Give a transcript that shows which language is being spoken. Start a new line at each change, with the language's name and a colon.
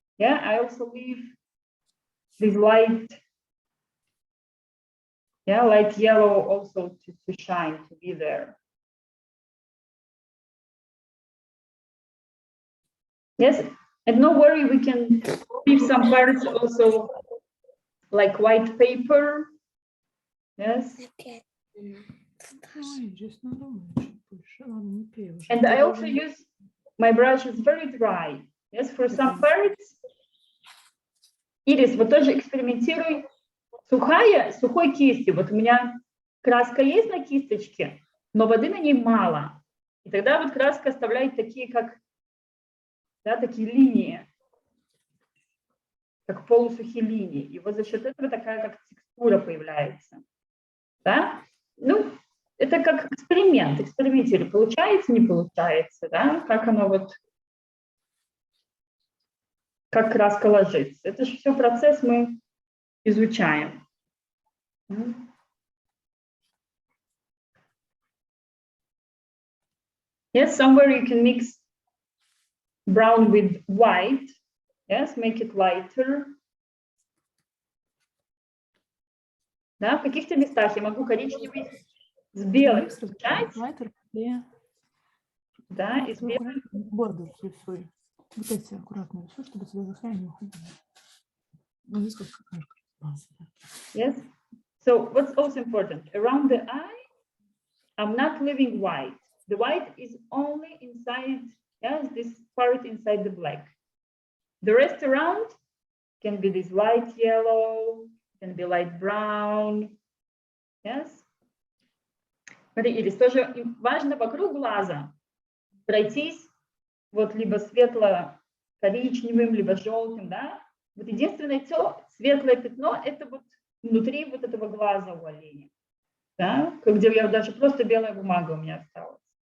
English: Yeah, I also leave this light, yeah, light yellow also to shine, to be there. Yes, and no worry, we can leave some parts also like white paper. Yes.
Russian: Опять. Ой, здесь надумаешь больше. Ладно, не пей уже.
English: And I also use my brush is very dry. Yes, for some parts.
Russian: Ирис, вот тоже экспериментируй. Сухой кистью. Вот у меня краска есть на кисточке, но воды на ней мало. И тогда вот краска оставляет такие, как, да, такие линии, как полусухие линии. И вот за счет этого такая как текстура появляется. Да? Ну, это как эксперимент. Экспериментируй. Получается, не получается, да? Как оно вот, как краска ложится. Это же все процесс мы изучаем.
English: Yes, somewhere you can mix brown with white. Yes, make it lighter.
Russian: Да, в каких-то местах я могу коричневый с белым смешать. Да, и с белым. Бордер рисуй. Вот эти аккуратно рисуй, чтобы тебя за край не уходили. Ну, здесь как какашка.
English: Yes. So what's also important? Around the eye, I'm not leaving white. The white is only inside, yes, this part inside the black. The rest around can be this light yellow, can be light brown. Yes.
Russian: Смотри, Ирис, тоже важно вокруг глаза пройтись вот либо светло-коричневым, либо желтым, да. Вот единственное светлое пятно, это вот внутри вот этого глаза у оленя, да, где я даже просто белая бумага у меня осталась.